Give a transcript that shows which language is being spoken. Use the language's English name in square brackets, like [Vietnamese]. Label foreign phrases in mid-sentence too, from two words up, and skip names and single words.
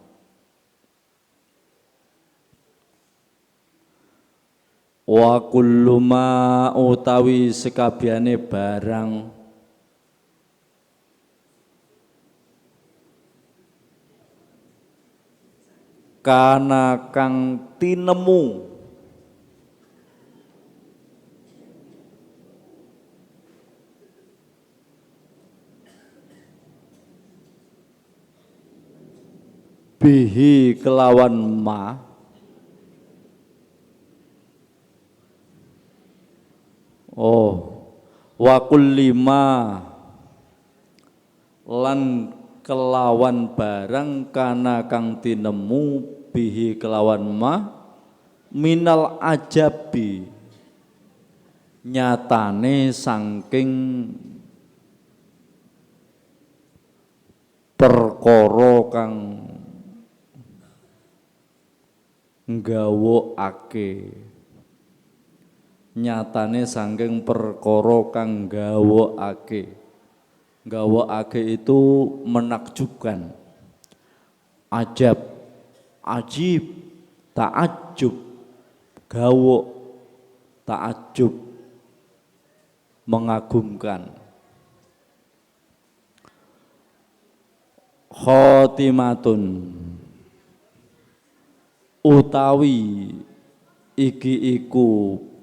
[Arabic] وكل ما [Javanese] utawi sekabehane barang kana kang tinemu [Arabic] bihi kelawan ما وكل ما [Javanese] lan kelawan barang kana kang tinemu bihi kelawan [Arabic] ما من العجب [Javanese] nyatane saking perkara kang nggawokake, nyatane saking perkara kang nggawokake. [Indonesian] Nggawokake itu menakjubkan, [Arabic] عجب، عجيب, ta'ajjub, gawok, ta'ajjub, mengagumkan. [Javanese] Khotimatun, utawi iki iku